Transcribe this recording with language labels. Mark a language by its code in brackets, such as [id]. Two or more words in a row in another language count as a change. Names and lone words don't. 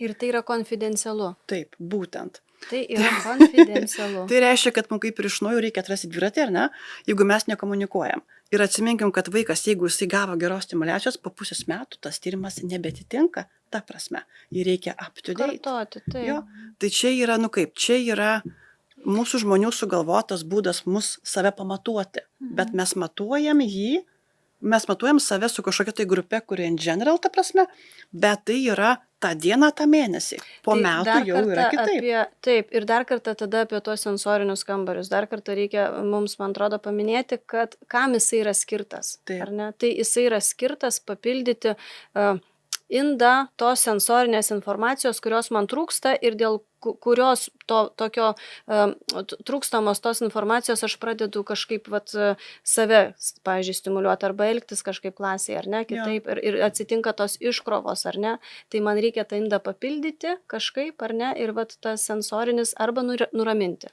[lt] Ir tai yra konfidencialu. Taip, būtent. Tai yra konfidencialu. Tai reiškia, kad mums kaip ir iš naujo reikia atrasti dviratį, ar ne, jeigu mes nekomunikuojam. Ir atsiminkim, kad vaikas, jeigu jisai gavo geros stimulacijos, po pusės metų tas tyrimas nebetitinka, ta prasme. Jį reikia [en] up to date. [lt] Kartoti, taip. Jo, tai čia yra, čia yra mūsų žmonių sugalvotas būdas save pamatuoti, bet mes matuojam save su kažkokia tai grupė, kuri [en] in general, [lt] ta prasme, bet tai yra tą dieną, tą mėnesį. Po Tai metų dar jau yra kartą kitaip. taip, ir dar kartą tada apie tuos sensorinius kambarius. Dar kartą reikia mums, man atrodo, paminėti, kad kam jisai yra skirtas. Taip. Ar ne? Tai jisai yra skirtas papildyti indą tos sensorinės informacijos, kurios man trūksta ir dėl kurios tokio trūkstamos tos informacijos aš pradedu kažkaip save, pavyzdžiui, stimuliuoti arba elgtis kažkaip klasėje, ar ne, kitaip, ir atsitinka tos iškrovos, ar ne, tai man reikia tą indą papildyti kažkaip, ar ne, ir tas sensorinis arba nuraminti,